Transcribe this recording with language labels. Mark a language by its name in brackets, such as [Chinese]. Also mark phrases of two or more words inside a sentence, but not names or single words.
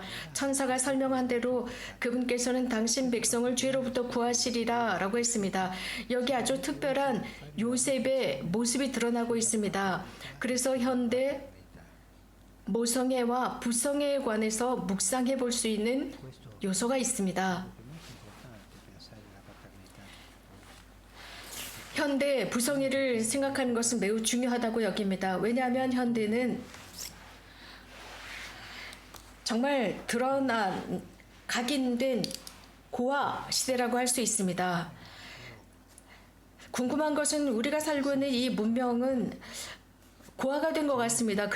[Korean] 천사가 설명한 대로 그분께서는 당신 백성을 죄로부터 구하시리라 라고 했습니다. 여기 아주 특별한 요셉의 모습이 드러나고 있습니다. 그래서 현대 모성애와 부성애에 관해서 묵상해 볼 수 있는 요소가 있습니다. [Italian] È molto importante pensare alla paternità. [Korean] 현대 부성애를 생각하는 것은 매우 중요하다고 여깁니다. 왜냐하면 현대는 정말 드러난 각인된 고아 시대라고 할 수 있습니다. 궁금한 것은 우리가 살고 있는 이 문명은 고아가 된 것 같습니다.